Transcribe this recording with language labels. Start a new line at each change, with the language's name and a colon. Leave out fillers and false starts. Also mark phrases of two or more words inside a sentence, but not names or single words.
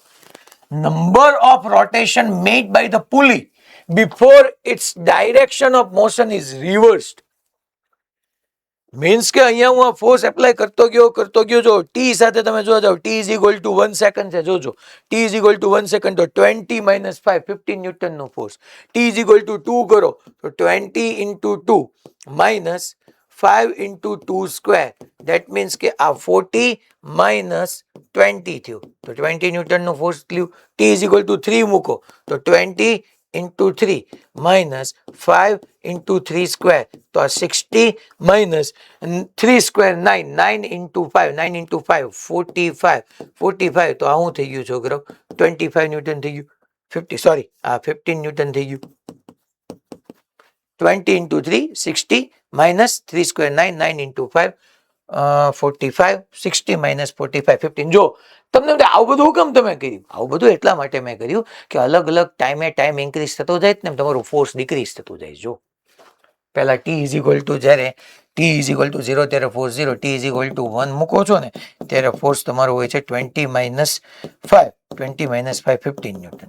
English: number of rotation made by the pulley before its direction of motion is reversed. મીન્સ
Gujarati: કે અહીંયા હું આ
English: force apply
Gujarati: કરતો ગયો, જો ટી સાથે તમે જોવા જાવ,
English: T is equal to 1 second
Gujarati: છે, જોજો
English: T is equal to 1 second, તો 20 minus 5 15 ન્યૂટન નો ફોર્સ. T is equal to 2
Gujarati: કરો તો
English: 20 into 2 minus 5 into 2 square, that means
Gujarati: કે આ 40 minus 20 થયું, તો
English: 20 ન્યૂટન નું ફોર્સ થયું. T is equal to 3
Gujarati: મૂકો તો
English: 20 into 3 minus 5 into 3 square,
Gujarati: તો આ
English: 60 minus 3 square 9, 9 into 5, 9 into 5 45, 45,
Gujarati: તો આ શું થઈ ગયું છોકરો 25 ન્યૂટન થઈ ગયું, 50 સોરી આ 15 ન્યૂટન થઈ ગયું.
English: 20 into 3 60 minus 3 square 9, 9 into 5 45, 60 minus 45 15.
Gujarati: જો તમને આવું બધું કેમ તમે કર્યું, આવું બધું એટલા માટે મેં કર્યું કે અલગ અલગ ટાઈમે
English: time increase
Gujarati: થતો જાય ને તમારું
English: force decrease
Gujarati: થતું જાય. જો પહેલા
English: T is equal to જ્યારે T is equal to 0 ત્યારે ફોર્સ 0, T is equal to 1
Gujarati: મૂકો છો ને ત્યારે
English: ફોર્સ
Gujarati: તમારો હોય છે
English: 20 minus 5, 20 minus 5 15 ન્યૂટન.